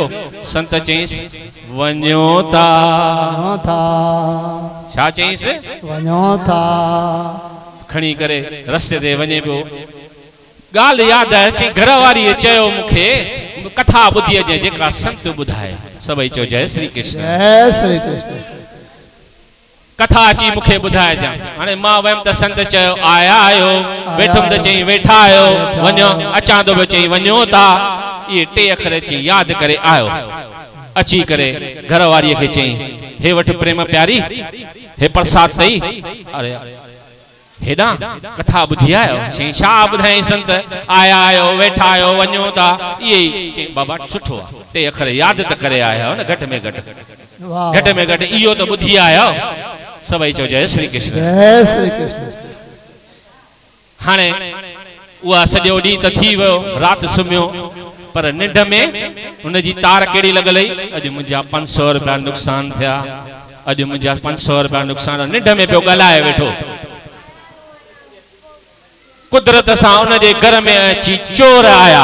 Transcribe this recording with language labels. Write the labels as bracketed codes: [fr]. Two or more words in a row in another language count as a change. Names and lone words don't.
[sd] संत चईंसि वञो था। छा चईंसि? वञो था। खणी करे रस्ते ते वञे पियो। ॻाल्हि यादि आहे, चई घर वारीअ चयो मूंखे कथा ॿुधी अचे जेका संत ॿुधाए। [hi] सभई चो जय श्री कृष्ण। जय श्री कृष्ण। [sd] कथा अची मूंखे ॿुधाइजां। हाणे मां वयमि त संत चयो आयायो, वेठुमि त चई वेठा आयो, वञो अचां थो पियो चई वञो था। इहे 3 अखर चई यादि करे आयो। अची करे घर वारीअ खे चई हे वठि प्रेम प्यारी, हे प्रसाद अथई। अरे हेॾां कथा ॿुधी आयो? चई छा ॿुधाई संत? आया आयो, वेठा आयो, वञो था। इहे चई बाबा सुठो आहे, 3 अखर यादि त करे आया हो न, घटि में घटि इहो त ॿुधी आयो। [hi] सभई चो जय श्री कृष्ण। जय श्री कृष्ण। [sd] हाणे उहा सॼो ॾींहुं त थी वियो, राति सुम्हियो, पर निंड में हुनजी तार कहिड़ी लॻल हुई? अॼु मुंहिंजा 500 रुपया नुक़सान थिया, अॼु मुंहिंजा 500 रुपया नुक़सान। निंड में पियो ॻाल्हाए वेठो। कुदरत सां उनजे घर में अची चोर आया।